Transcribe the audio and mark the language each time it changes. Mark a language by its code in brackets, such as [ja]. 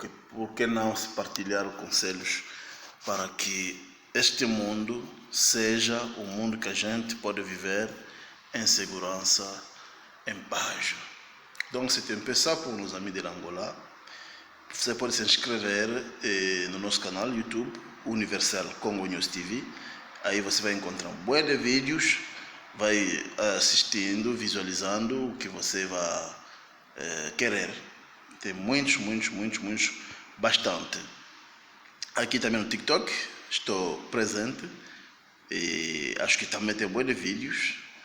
[pt] por que não se partilhar conselhos para que este mundo seja o mundo que a gente pode viver em segurança, em paz. [fr] Donc c'est un peu ça pour nos amis de l'Angola. [pt] Você pode se inscrever no nosso canal YouTube, Universal Congo News TV. Aí você vai encontrar um bué de vídeos, vai assistindo, visualizando o que você vai querer. Tem muitos, bastante. Aqui também no TikTok estou presente e acho que também tem bué de vídeos.